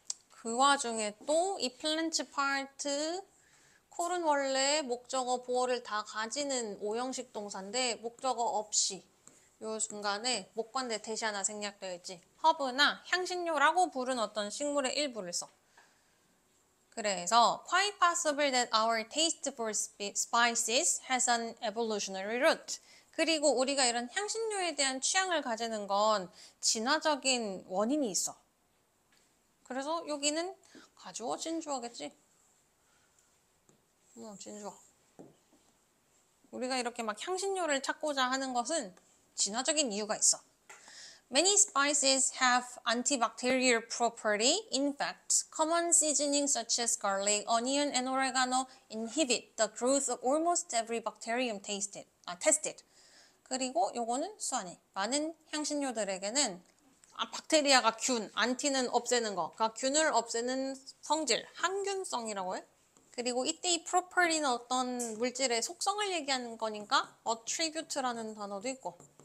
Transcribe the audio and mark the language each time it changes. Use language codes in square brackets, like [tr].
[ko] 그 와중에 또 이 플랜츠 파트 콜은 원래 목적어, 보어를 다 가지는 오형식 동사인데 목적어 없이 요 중간에 목관대 대시 하나 생략되어 있지. 허브나 향신료라고 부른 어떤 식물의 일부를 써. 그래서 [en] quite possible that our taste for spices has an evolutionary root. [ko] 그리고 우리가 이런 향신료에 대한 취향을 가지는 건 진화적인 원인이 있어. 그래서 여기는 가주어, 진주어겠지? 진주어. 우리가 이렇게 막 향신료를 찾고자 하는 것은 진화적인 이유가 있어. [en] Many spices have antibacterial property. In fact, common seasonings such as garlic, onion, and oregano inhibit the growth of almost every bacterium tested. [ko] 그리고 요거는 수환이. 많은 향신료들에게는 박테리아가 균, 안티는 없애는 거. 그러니까 균을 없애는 성질, 항균성이라고 해. 그리고 이때 이 property는 어떤 물질의 속성을 얘기하는 거니까 attribute라는 단어도 있고.